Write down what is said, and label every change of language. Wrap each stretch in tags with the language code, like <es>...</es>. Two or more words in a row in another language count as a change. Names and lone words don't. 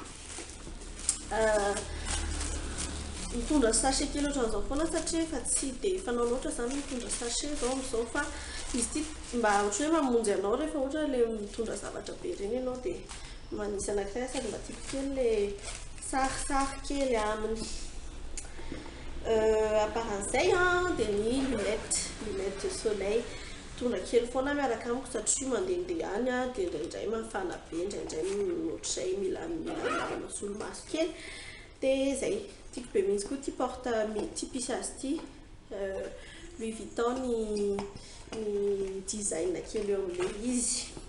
<mg>mitondra sachet kely ohatran'izao foana satria efa tsy dia fanao loatra zany mitondra sachet zao amin'izao fa izy ty mba ohatrany hoe mamonjy anao rehefa ohatra le mitondra zavatra be reny ianao dia manisy anankiray sady mba tiako kely le sarisary kely aminy aparan'izay a dia ny</mg> <fr>lunette de soleil</fr> <mg>mitondra kely foana miaraka amiko satria mandehandeha any a dia indraindray mafana be indraindray ohatr'izay mila solomaso kely dia zay tiako be mihitsy koa ty porte ty pisy azy ty Louis Vuitton ny design kely eo amin'le izy</mg>